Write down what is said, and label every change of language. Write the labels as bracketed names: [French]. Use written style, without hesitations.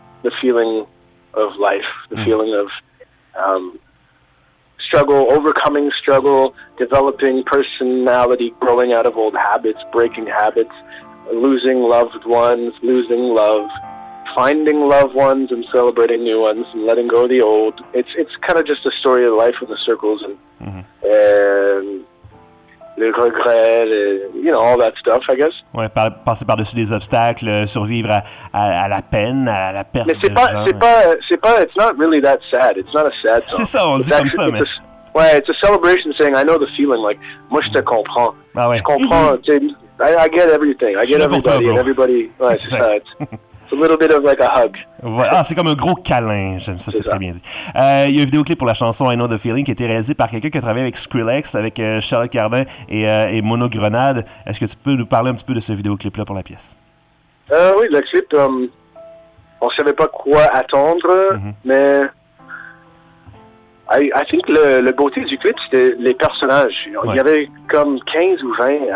[English] The feeling of life, the feeling of struggle, overcoming struggle, developing personality, growing out of old habits, breaking habits, losing loved ones, losing love, finding loved ones and celebrating new ones and letting go of the old. It's kind of just a story of life in the circles and, [French] le regret, [English] you know, all that stuff, I guess. [French] Ouais, passer par-dessus des obstacles, survivre à la peine, à la perte. Mais c'est pas, [English] it's not really that sad. It's not a sad song. [French] C'est ça, on [English] it's [French] dit actually, comme ça, mais. [English] Ouais, it's a celebration saying, I know the feeling, like, [French] moi je te comprends. Ah ouais. Je comprends, [English] I get everything. I get everybody. [French] Toi, everybody, ouais, c'est ça. [English] It's a little bit of like a hug. [French] Ah, c'est comme un gros câlin, j'aime ça, c'est très bien dit. Il y a un vidéoclip pour la chanson I Know the Feeling qui a été réalisé par quelqu'un qui a travaillé avec Skrillex, avec Charlotte Cardin et Mono Grenade. Est-ce que tu peux nous parler un petit peu de ce vidéoclip-là pour la pièce? Oui, le clip, on ne savait pas quoi attendre, mais [English] I think [French] le beauté du clip, c'était les personnages. Il y avait comme 15 ou 20